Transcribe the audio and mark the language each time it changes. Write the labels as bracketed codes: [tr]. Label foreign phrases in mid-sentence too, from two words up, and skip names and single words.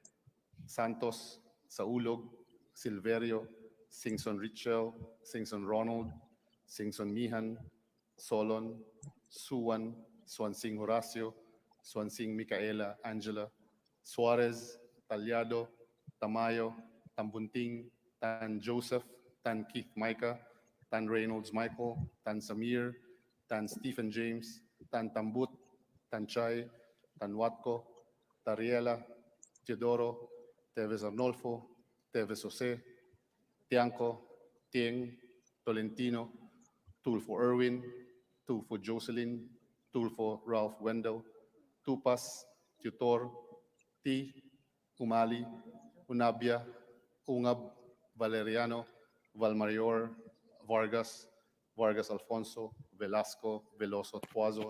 [en] Santos, Saulog, Silverio, Singson Richel, Singson Ronald, Singson Mihan, Solon, Suwan, Swansing Horacio, Swansing Micaela Angela, Suarez, Talyado, Tamayo, Tambunting, Tan Joseph, Tan Keith Micah, Tan Reynolds Michael, Tan Samir, Tan Stephen James, Tan Tambut, Tan Chay, Tan Watko, Tariela, Teodoro, Teves Arnolfo, Teves Jose, Tianco, Tieng, Tolentino, Tulfo Erwin, Tulfo Jocelyn, Tulfo Ralph Wendell, Tupas, Tutor, T, Umali, Unabia, Ungab, Valeriano, Valmarior, Vargas, Vargas Alfonso, Velasco, Veloso Tuazon,